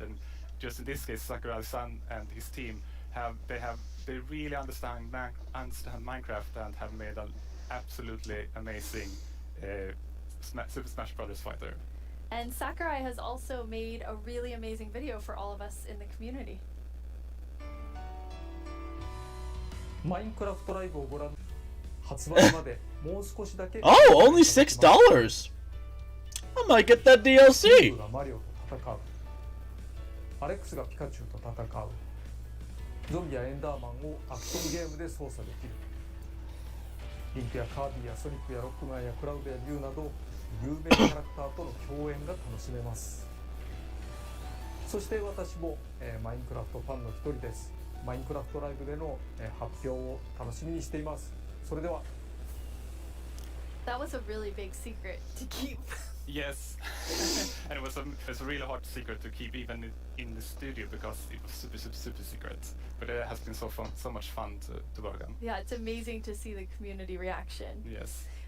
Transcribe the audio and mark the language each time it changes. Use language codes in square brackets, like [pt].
[en] And just in this case, Sakurai-san and his team they really understand Minecraft and have made an absolutely amazing Super Smash Brothers fighter. And Sakurai has also made a really amazing video for all of us in the community. [ja] マインクラフトライブをご覧発売までもう少しだけ [en] Oh, only $6. I might get that DLC. [ja] がマリオと戦うアレックスがピカチュウと戦うゾンビやエンダーマンをアクションゲームで操作できるリンクやカービィやソニックやロックマンやクラウドやリュウなど有名キャラクターとの共演が楽しめますそして私も、マインクラフトファンの一人ですマインクラフトライブでの、発表を楽しみにしていますそれでは [en] That was a really big secret to keep. Yes, and it was a really hard secret to keep even in the studio because it was super secret. But it has been so much fun to work on. Yeah, it's amazing to see the community reaction. Yes.